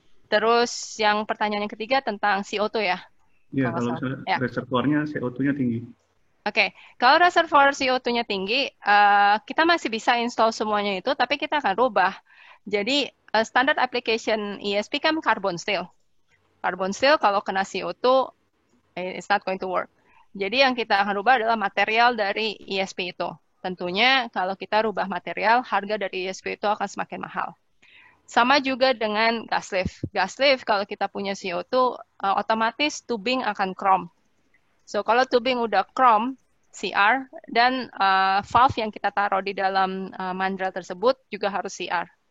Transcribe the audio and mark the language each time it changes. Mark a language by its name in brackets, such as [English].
[Indonesian] Terus yang pertanyaan yang ketiga tentang CO2 ya? Iya, kalau reservoirnya CO2-nya tinggi. Oke, kalau reservoir CO2-nya tinggi, kita masih bisa install semuanya itu, tapi kita akan rubah. Jadi standard application ESP kan carbon steel. Carbon steel kalau kena CO2, [English] it's not going to work. [Indonesian] Jadi yang kita akan rubah adalah material dari ESP itu. Tentunya kalau kita rubah material, harga dari ESP itu akan semakin mahal. Sama juga dengan gas lift. Gas lift kalau kita punya CO2, otomatis tubing akan chrome. So kalau tubing udah chrome, CR, dan valve yang kita taruh di dalam mandrel tersebut juga harus CR.